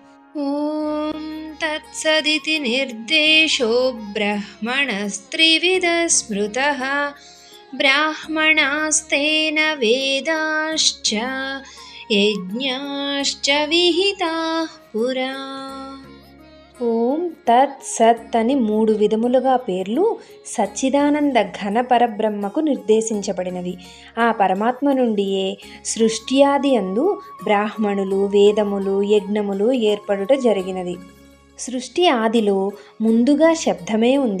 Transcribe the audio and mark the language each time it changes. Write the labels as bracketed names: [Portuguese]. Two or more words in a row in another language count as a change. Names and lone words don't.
[Sanskrit] ॐ तत्सदिति निर्देशो ब्रह्मणस्त्रिविधः स्मृतः ब्राह्मणास्तेन वेदाश्च यज्ञाश्च विहिताः पुरा। [Telugu] ఓం తత్ సత్ అని 3 విధములుగా పేర్లు సచ్చిదానంద ఘన పరబ్రహ్మకు నిర్దేశించబడినవి. ఆ పరమాత్మ నుండియే సృష్ట్యాది యందు బ్రాహ్మణులు, వేదములు, యజ్ఞములు ఏర్పడుట జరిగినది. సృష్టి ఆదిలో ముందుగా శబ్దమే ఉంది.